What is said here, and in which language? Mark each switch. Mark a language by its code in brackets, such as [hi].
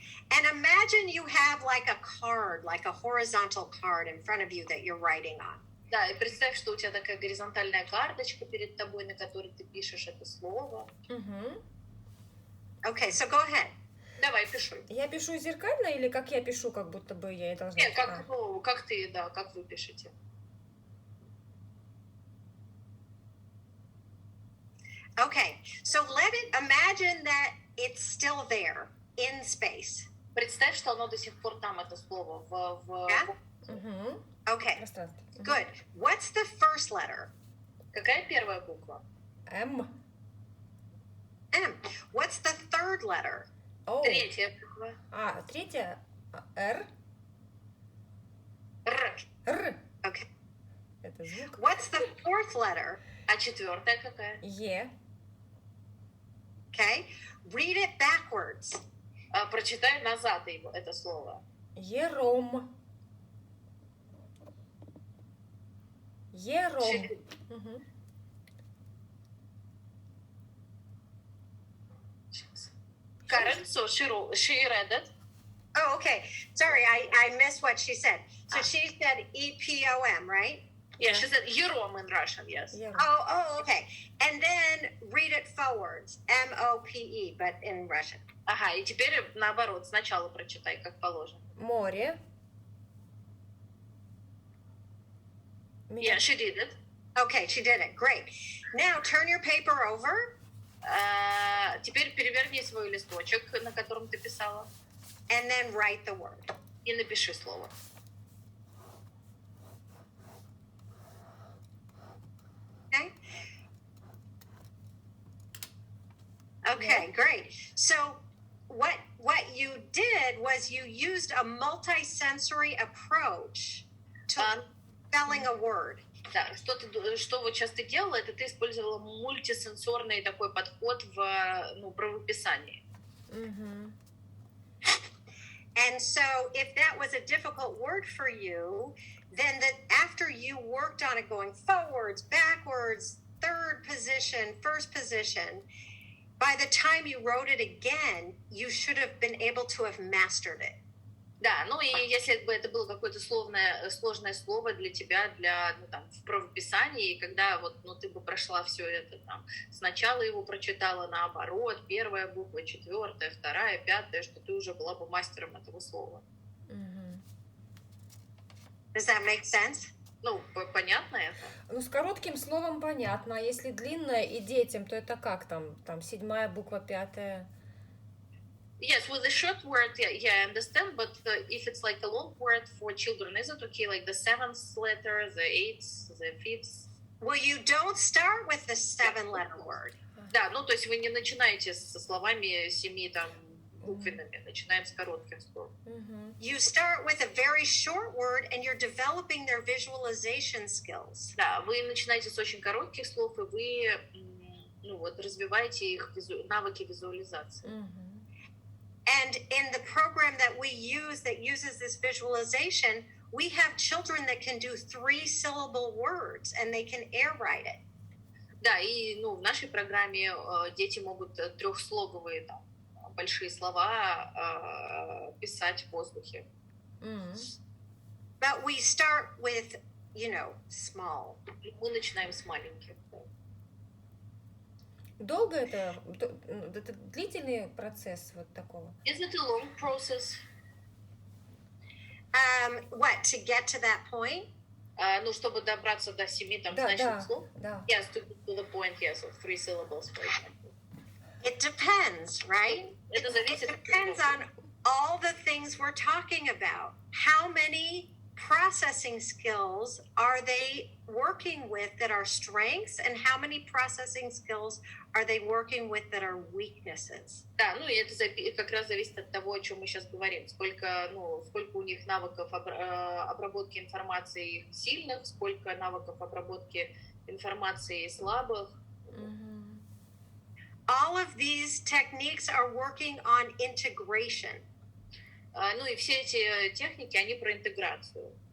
[en] And imagine you have like a card, like a horizontal card in front of you that you're writing on. [ru] Да, и представь, что у тебя такая горизонтальная карточка перед тобой, на которой ты пишешь это слово. Угу. [en] Okay, so go ahead. [ru] Давай, пиши. Я пишу зеркально или как я пишу, как будто бы я и должна? Нет, как, ну, как ты, да, как вы пишете. [en] Okay, so imagine that it's still there in space. [ru] Представь, что оно до сих пор там, это слово, [en] Yeah? [ru] Угу. [en] Okay, [ru] Пространство. [en] good. What's the first letter? [ru] Какая первая буква? М. [en] M. What's the third letter? [ru] О. Третья буква. А, третья. Р. Р. Р. [en] Okay. [ru] Это звук. [en] What's the fourth letter? [ru] А четвертая какая? Е. [en] Okay. Read it backwards. [ru] Прочитай назад его, это слово. Ером. Ером. Угу. [en] Karen, so she read it. Oh, okay. Sorry, I missed what she said. So she said E-P-O-M, right? Yeah, she said Yerom in Russian, yes. [ru] Ером. [en] Oh, okay. And then read it forwards. M-O-P-E, but in Russian. [ru] Ага, и теперь наоборот, сначала прочитай, как положено. Море. [en] Yeah, she did it. Okay, she did it. Great. Now turn your paper over [ru] Теперь переверни свой листочек, на котором ты писала, [en] and then write the word. [ru] и напиши слово. [en] Okay? Okay, great. So what you did was you used a multi-sensory approach to spelling a word. [ru] Да, что вот сейчас ты делала, это ты использовала мультисенсорный такой подход в правописании. Угу. [en] And so if that was a difficult word for you, then after you worked on it going forwards, backwards, third position, first position, by the time you wrote it again, you should have been able to have mastered it. [ru] Да, ну и если бы это было какое-то сложное слово для тебя, в правописании, и когда вот, ты бы прошла все это там, сначала его прочитала наоборот, первая буква, четвертая, вторая, пятая, что ты уже была бы мастером этого слова. Угу. [en] Does that make sense? [ru] Ну, понятно это? Ну, с коротким словом понятно, а если длинное и детям, то это как там седьмая буква, пятая? [en] Yes, with the short word, yeah, I understand, but if it's like a long word for children, is it okay, like the seventh letter, the eighth, the fifth? Well, you don't start with the 7-letter word. [ru] Да, ну, то есть вы не начинаете со словами 7 там буквенными, начинаем с коротких слов. [en] You start with a very short word and you're developing their visualization skills. [ru] Да, вы начинаете с очень коротких слов, и вы развиваете их навыки визуализации. [en] And in the program that we use that uses this visualization, we have children that can do 3-syllable words and they can air write it. [ru] Да, и в нашей программе дети могут трехслоговые там, большие слова писать в воздухе. [en] But we start with, small. [ru] Мы начинаем с маленьких. Долго это длительный процесс вот такого? [en] Is it a long process? What, to get to that point? [ru] Ну, чтобы добраться до 7 там Да, значных слов. да. [en] Yes, to the point, yes, of 3 syllables, for example. It depends, right? [ru] Это зависит [en] It depends on all the things we're talking about. How many processing skills are they working with that are strengths, and how many processing skills are they working with that are weaknesses? [ru] Да, ну и это как раз зависит от того, о чем мы сейчас говорим. Сколько у них навыков обработки информации сильных, сколько навыков обработки информации слабых. [en] All of these techniques are working on integration. [ru] Ну и все эти техники, они про интеграцию.